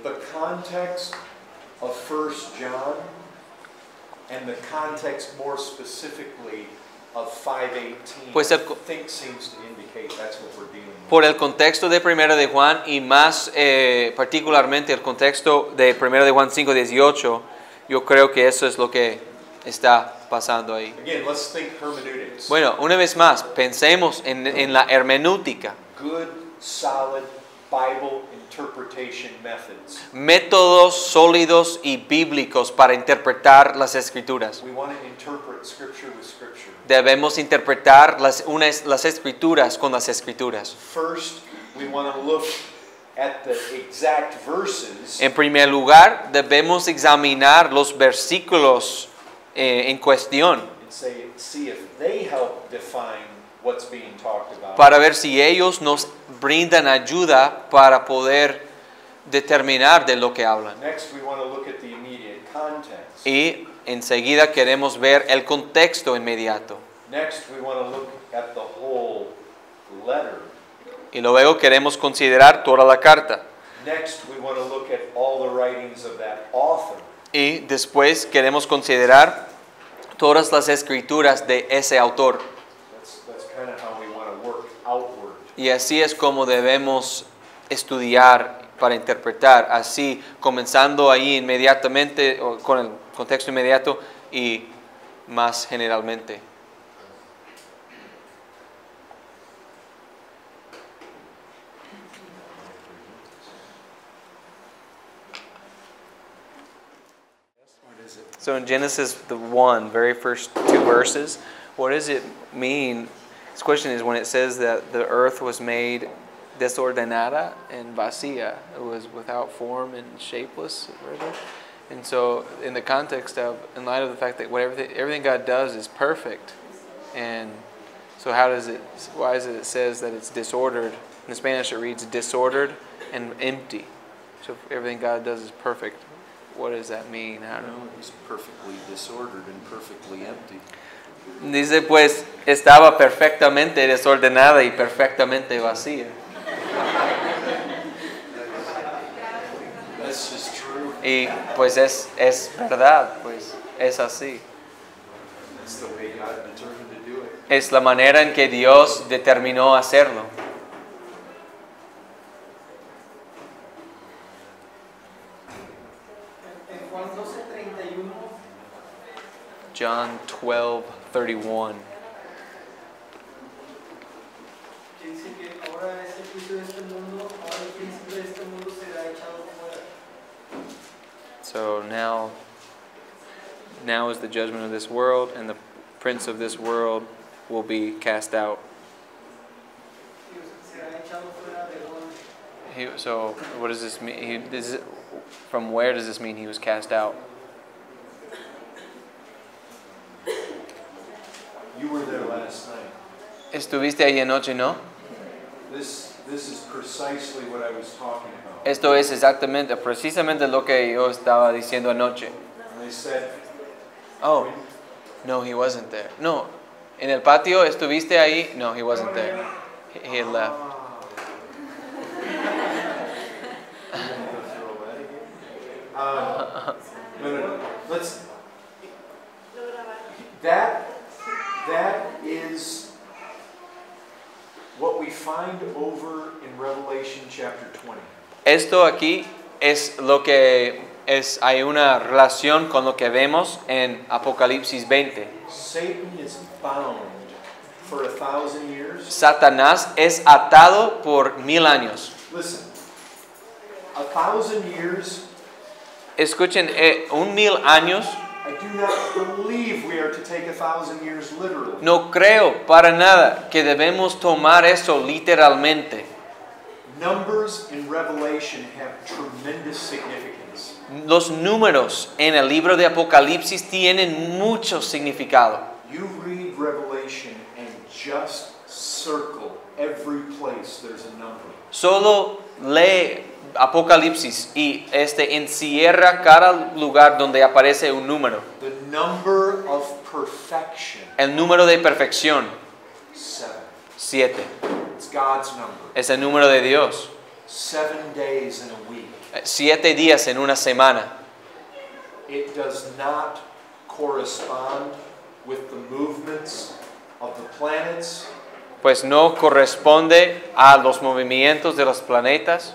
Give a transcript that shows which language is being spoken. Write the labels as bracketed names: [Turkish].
[English] The context of 1 John and the context more specifically of 5:18 [Spanish] Pues [English] I think seems to indicate that's what we're dealing with. [Spanish] Por el contexto de 1 de Juan y más particularmente el contexto de 1 de Juan 5:18, yo creo que eso es lo que está pasando ahí. [English] Again, let's think hermeneutics. [Spanish] Bueno, una vez más, pensemos en la hermenéutica. [English] Good, solid Bible interpretation methods. [Spanish] Métodos sólidos y bíblicos para interpretar las escrituras. [English] We want to interpret Scripture with Scripture. [Spanish] Debemos interpretar las escrituras con las escrituras. [English] First, we want to look at the exact verses [Spanish] En primer lugar, debemos examinar los versículos en cuestión [English] and see if they help define what's being talked about. [Spanish] para ver si ellos nos brindan ayuda para poder determinar de lo que hablan. [English] Next, we want to look at the immediate context. [Spanish] Y enseguida queremos ver el contexto inmediato. [English] Next, we want to look at the whole letter. [Spanish] Y luego queremos considerar toda la carta. [English] Next, we want to look at all the writings of that author. [Spanish] Y después queremos considerar todas las escrituras de ese autor. [English] That's kind of how we want to work outward. [Spanish] Y así es como debemos estudiar para interpretar, así comenzando ahí inmediatamente, o con el contexto inmediato y más generalmente. [English] So in Genesis, the very first 2 verses, what does it mean? This question is when it says that the earth was made [Spanish] desordenada [English] and [Spanish] vacía. [English] It was without form and shapeless. Rather. And so in the context of, in light of the fact that everything God does is perfect. And so why is it says that it's disordered? In Spanish it reads disordered and empty. So if everything God does is perfect, what does that mean? I don't know. It was perfectly disordered and perfectly empty. [Spanish] Dice pues, estaba perfectamente desordenada y perfectamente vacía. [English] That's just true. [Spanish] Y pues es verdad, pues es así. [English] That's the way God determined to do it. [Spanish] Es la manera en que Dios determinó hacerlo. En Juan 12:31, [English] John 12:31. [Spanish] que dice que ahora es el juicio de este mundo, ahora el príncipe de este mundo será echado fuera. [English] So now is the judgment of this world, and the prince of this world will be cast out. [Spanish] Será echado fuera de donde. [English] So what does this mean? From where does this mean he was cast out? You were there last night. [Spanish] Estuviste ahí anoche, ¿no? [English] This is precisely what I was talking about. [Spanish] Esto es precisamente lo que yo estaba diciendo anoche. [English] And they said, Oh, no, he wasn't there. [Spanish] No, en el patio estuviste ahí. [English] No, he wasn't there. He had left. No. Let's. That is what we find over in Revelation chapter 20. [Spanish] Esto aquí es lo que es. Hay una relación con lo que vemos en Apocalipsis 20. [English] Satan is bound for 1,000 years. [Spanish] Satanás es atado por 1000 años. [English] Listen, 1,000 years. [Spanish] Escuchen, 1000 años. [English] I do not believe we are to take 1,000 years literally. [Spanish] No creo para nada que debemos tomar eso literalmente. [English] Numbers in Revelation have tremendous significance. [Spanish] Los números en el libro de Apocalipsis tienen mucho significado. [English] You read Revelation and just circle every place there's a number. [Spanish] Solo lee Apocalipsis y encierra cada lugar donde aparece un número. [English] The number of perfection, [Spanish] El número de perfección, [English] 7. [Spanish] 7. [English] It's God's number. [Spanish] Es el número de Dios. [English] 7 days in a week. [Spanish] 7 días en una semana. [English] It does not correspond with the movements of the planets [Spanish] Pues no corresponde a los movimientos de los planetas,